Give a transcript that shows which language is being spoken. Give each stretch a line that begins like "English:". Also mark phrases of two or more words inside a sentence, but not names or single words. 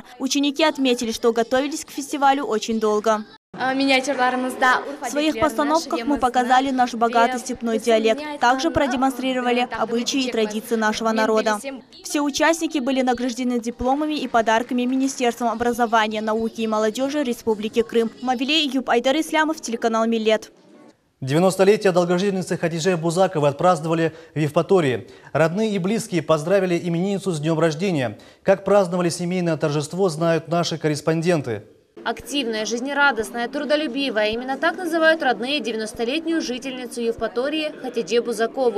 Russian: Ученики отметили, что готовились к фестивалю очень долго. В своих постановках мы показали наш богатый степной диалект, также продемонстрировали обычаи и традиции нашего народа. Все участники были награждены дипломами и подарками Министерством образования, науки и молодежи Республики Крым. Мавиле Июб, Айдар Ислямов, телеканал Миллет. 90-летие долгожительницы Хатиже Бузаковой отпраздновали в Евпатории. Родные и близкие поздравили именинницу с днем рождения. Как праздновали семейное торжество, знают наши корреспонденты. Активная, жизнерадостная, трудолюбивая. Именно так называют родные 90-летнюю жительницу Евпатории Хатидже Бузакову.